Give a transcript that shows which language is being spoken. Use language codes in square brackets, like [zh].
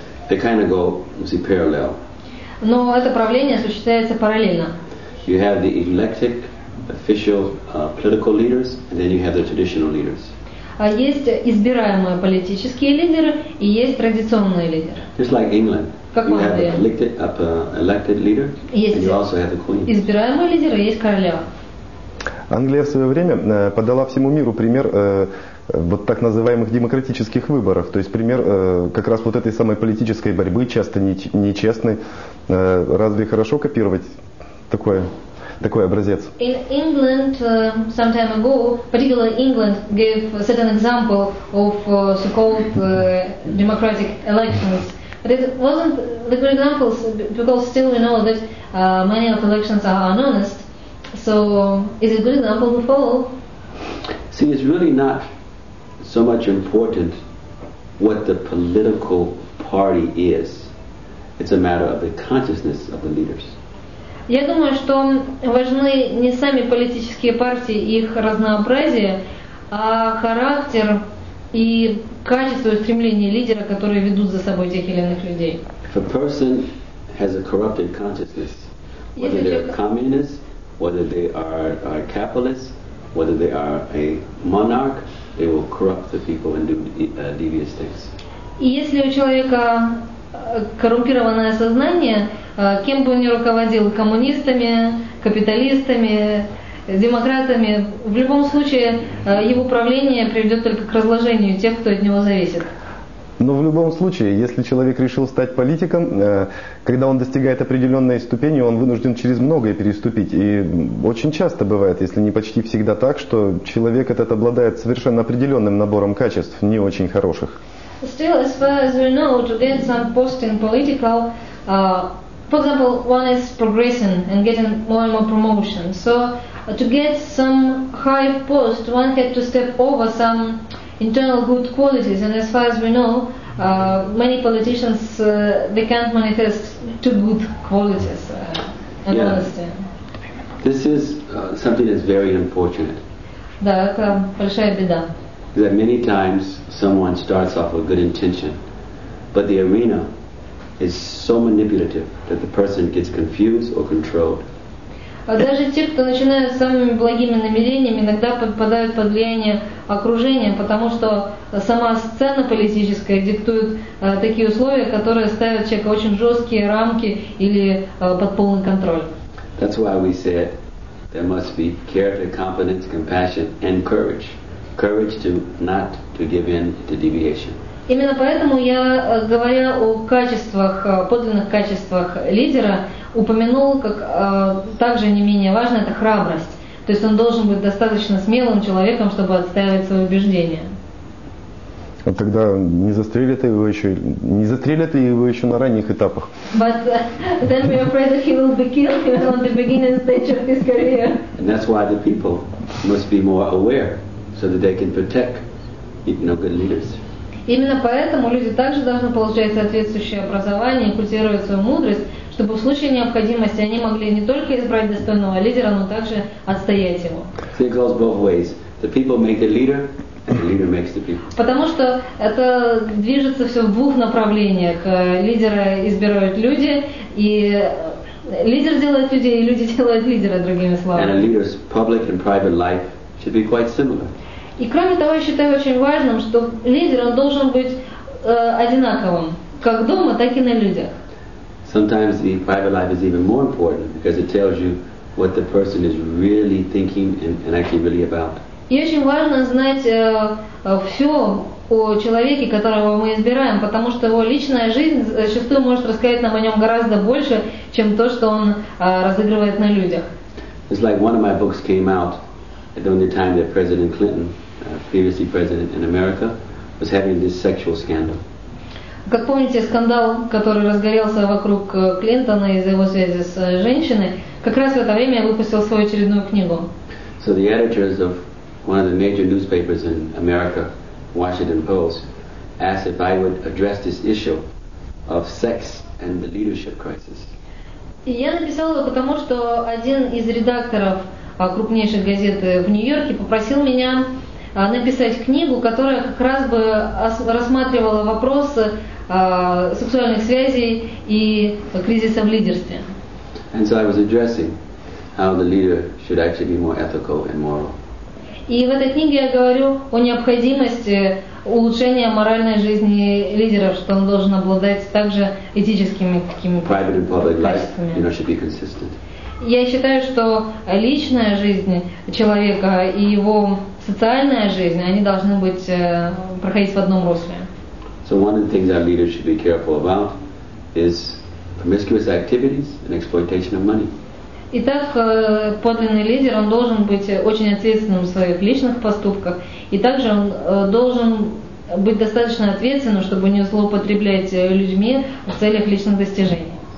[en] They kind of go, you see, parallel. [ru] Но это правление осуществляется параллельно. [en] You have the elected official political leaders, and then you have the traditional leaders. [ru] Есть избираемые политические лидеры и есть традиционные лидеры. [en] Just like England, [ru] Как [en] you [ru] в [en] have [ru] Англии. [en] an elected leader, [ru] Есть [en] and you also have the queen. [ru] избираемые лидеры и есть королева. Англия в свое время подала всему миру пример вот так называемых демократических выборов, то есть пример как раз вот этой самой политической борьбы, часто нечестной. Разве хорошо копировать такой образец? [en] In England, some time ago, particularly England gave a certain example of so-called democratic elections. But it wasn't the good examples because still we know that many of elections are honest. So, is it a good example to follow? See, it's really not so much important what the political party is. It's a matter of the consciousness of the leaders. [ru] Я думаю, что важны не сами политические партии и их разнообразие, а характер и качество и стремление лидера, которые ведут за собой тех или иных людей. [en] If a person has a corrupted consciousness, whether they're communists, whether they are capitalists, whether they are a monarch, they will corrupt the people and do devious things. [ru] И если у человека коррумпированное сознание, кем бы он ни руководил, коммунистами, капиталистами, демократами, в любом случае его правление приведет только к разложению тех, кто от него зависит. Но в любом случае, если человек решил стать политиком, когда он достигает определенной ступени, он вынужден через многое переступить. И очень часто бывает, если не почти всегда так, что человек этот обладает совершенно определенным набором качеств, не очень хороших. [en] Still, as far as we know, to get some post in political, for example, one is progressing and getting more and more promotion. So, to get some high post, one had to step over some internal good qualities. And as far as we know, many politicians they can't manifest too good qualities and honesty. This is something that's very unfortunate. [ru] Да, это большая беда. [en] That many times someone starts off with good intention, but the arena is so manipulative that the person gets confused or controlled. [ru] Даже те, кто начинают с самыми благими намерениями, иногда подпадают под влияние окружения, потому что сама сцена политическая диктует такие условия, которые ставят человека в очень жесткие рамки или под полный контроль. [en] That's why we said there must be character, competence, compassion, and courage. Courage to not to give in to deviation. [ru] Именно поэтому я, говоря о качествах, подлинных качествах лидера, упомянул, как также не менее важно, это храбрость. То есть он должен быть достаточно смелым человеком, чтобы отстаивать свои убеждения. А тогда не застрелят ли его еще на ранних этапах? [en] But then we are afraid that he will be killed even on the beginning stage of his career. And that's why the people must be more aware, so that they can protect, good leaders. [ru] Именно поэтому люди также должны получать соответствующее образование и культивировать свою мудрость, чтобы в случае необходимости они могли не только избрать достойного лидера, но также отстоять его. [en] So it goes both ways. The people make the leader, and the leader makes the people. [ru] Потому что это движется все в двух направлениях. Лидера избирают люди, и лидер делает людей, и люди делают лидера, другими [en] And a [ru] словами. [en] leader's public and private life should be quite similar. [ru] И кроме того, я считаю очень важным, что лидер он должен быть одинаковым, как дома, так и на людях. [en] Sometimes the private life is even more important because it tells you what the person is really thinking and actually really about. [ru] И очень важно знать все о человеке, которого мы избираем, потому что его личная жизнь зачастую может рассказать нам о нем гораздо больше, чем то, что он разыгрывает на людях. [en] It's like one of my books came out during the time that President Clinton, previously president in America, was having this sexual scandal. [ru] Как помните, скандал, который разгорелся вокруг Клинтона из-за его связи с женщиной, как раз в это время я выпустил свою очередную книгу. [en] So the editors of one of the major newspapers in America, Washington Post, asked if I would address this issue of sex and the leadership crisis. [ru] И я написала это потому, что один из редакторов крупнейших газет в Нью-Йорке, попросил меня написать книгу, которая как раз бы рассматривала вопросы сексуальных связей и кризиса в лидерстве. [en] And so I was addressing how the leader should actually be more ethical and moral. [ru] И в этой книге я говорю о необходимости улучшения моральной жизни лидеров, что он должен обладать также этическими какими-то качествами. [en] Should be consistent. [ru] Я считаю, что личная жизнь человека и его социальная жизнь, они должны быть проходить в одном русле. [en] So one of the things our leaders should be careful about is promiscuous activities and exploitation of money. [ru] Итак, подлинный лидер, он должен быть очень ответственным в своих личных поступках, и также он должен быть достаточно ответственным, чтобы не злоупотреблять людьми в целях личных достижений.